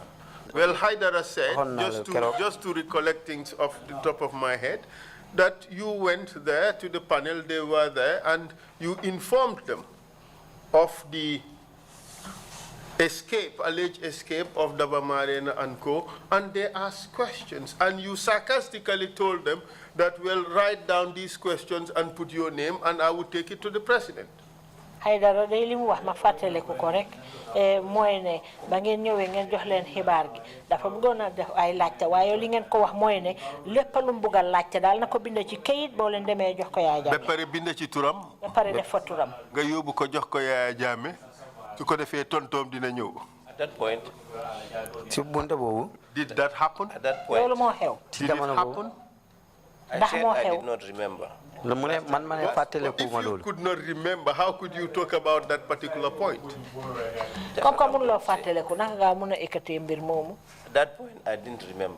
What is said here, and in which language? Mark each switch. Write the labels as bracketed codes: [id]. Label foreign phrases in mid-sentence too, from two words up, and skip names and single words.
[en] Well, Haidara said, just to recollect things off the top of my head, that you went there to the panel, they were there, and you informed them of the alleged escape of Daba Marena and Co., and they asked questions, and you sarcastically told them that, well, write down these questions and put your name, and I would take it to the president. [wo] Haidara day li mu wax ma fatale ko rek moy ne ba ngeen ñëwé ngeen jox leen xibaar gi dafa bëggona def ay laacte waye li ngeen ko wax moy ne lepp lu mu bëggal laacte dal nako bind ci kayit bo leen démé jox ko Yaaya Jammeh ba paré bind ci turam ba paré def fa turam nga yobbu ko jox ko Yaaya Jammeh su ko defé tontom dina ñëw. [en] At that point, did that happen? At that point, [wo] lolu mo xew [en] did it happen? I said I did not remember. If you could not remember, how could you talk about that particular point? At that point, I didn't remember.